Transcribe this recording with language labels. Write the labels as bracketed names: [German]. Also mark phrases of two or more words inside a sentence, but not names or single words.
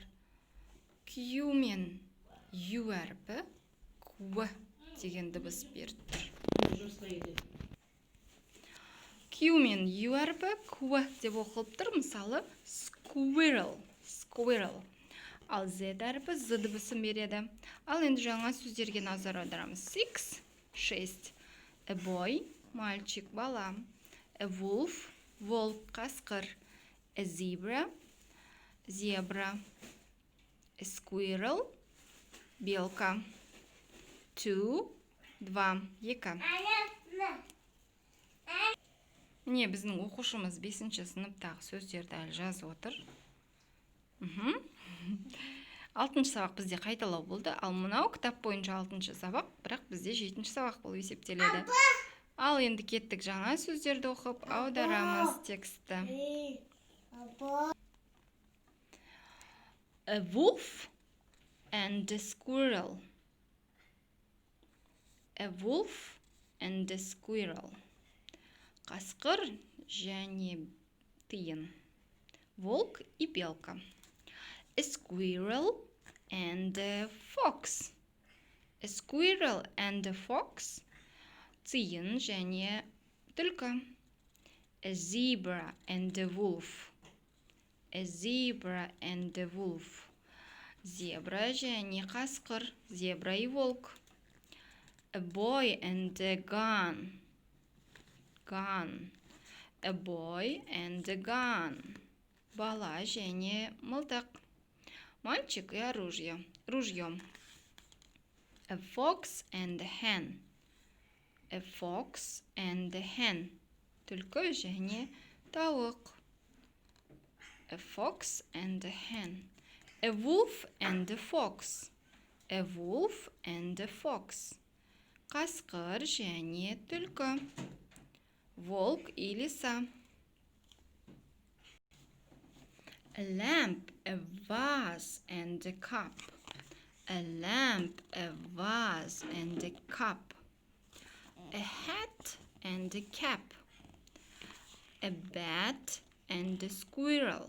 [Kazakh] Q мен U әріпі Q деген дыбыс берді. Q мен U әріпі Q деп оқылып тұр. Мысалы, [English] squirrel, squirrel. [Kazakh] Ал Z әріпі Z дыбысын береді. Ал енді жаңа сөздерге назар аударамыз. 6. [English] A boy, [Russian] мальчик, бала. [English] A wolf, волк, қасқыр. A zebra, зебра. A squirrel, [Russian] белка. [Kazakh] 2, 2. Міне біздің оқушымыз 5-ші сыныптағы сөздерді әлі жазып отыр. 6-шы сабақ бізде қайталау болды. Ал мынау кітап бойынша 6-шы сабақ, бірақ бізде 7-ші сабақ болып есептеледі. Ал енді кеттік жаңа сөздерді оқып аударамыз тексті. [English] A wolf and a squirrel. A wolf and a squirrel. [Kazakh] Қасқыр және тиын. [Russian] Волк и белка. [English] A squirrel and a fox. A squirrel and a fox. [Kazakh] Тиын және түлкі. [English] A zebra and a wolf. A zebra and a wolf. [Kazakh] Зебра және қасқыр. [Russian] Зебра и волк. [English] A boy and a gun. Gun. A boy and a gun. [Kazakh] Бала және мылтық. [Russian] Мальчик и оружие. Ружье. [English] A fox and a hen. A fox and a hen. [Kazakh] Түлкі және тауық. [English] A fox and a hen. A wolf and a fox. A wolf and a fox. [Kazakh] Қасқыр және түлкі. [Russian] Волк и лиса. [English] A lamp, a vase and a cup. A lamp, a vase and a cup. A hat and a cap. A bat and a squirrel.